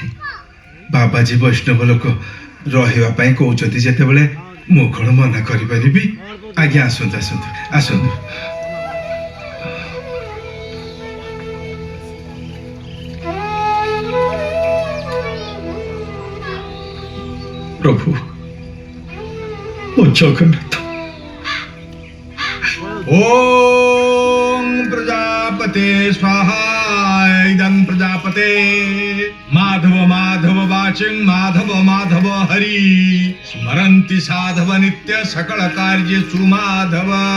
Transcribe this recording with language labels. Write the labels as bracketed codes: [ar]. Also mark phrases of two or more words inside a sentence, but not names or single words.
[or] ବାବାଜୀ ବୈଷ୍ଣବ ଲୋକ ରହିବା ପଇ କହଉଚନ୍ତି ଯେତେବେଳେ ମୋ କୋନ ମନା କରି ପରିବି। ଆଜ୍ଞା ଆସନ୍ତୁ ଆସନ୍ତୁ ଆସନ୍ତୁ। ପ୍ରଭୁ ଓ ଜଗନ୍ନାଥ [sa] ओम प्रजापते स्वाहा इदं प्रजापते माधव माधव वाचिं माधव माधव हरि स्मरन्ति साधव नित्य सकल कार्येषु माधव।